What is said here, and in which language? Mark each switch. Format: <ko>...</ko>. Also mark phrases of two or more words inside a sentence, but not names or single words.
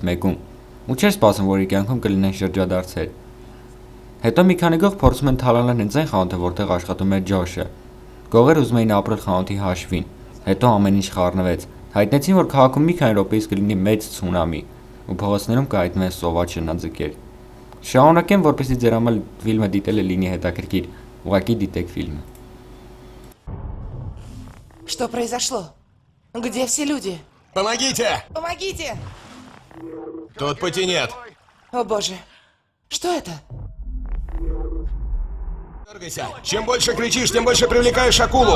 <hy>մեկում, ու չէր սպասում, որ իր կյանքում կլինեն շրջադարձեր։ Հետո մի քանի գող փորձում են թալանել հենց այն խանութը, որտեղ աշխատում էր Ջոշը։ Գողերը ուզում էին ապրել խանութի հաշվին։ Հետո ամեն ինչ խառնվեց։ Հայտնեցին, որ քաղաքում մի քանի րոպեից կլինի մեծ ցունամի, ու փողոցներում կհայտնվեն սոված շնաձկեր։ Շարունակեմ, որպեսզի ձեր համար ֆիլմը դիտելը լինի հետաքրքիր, ուղղակի դիտեք ֆիլմը։</hy> <ru>Что произошло? Где все люди? Помогите! Помогите! Тут пути нет. О боже, что это? Дергайся. Чем больше кричишь, тем больше привлекаешь акулу.</ru>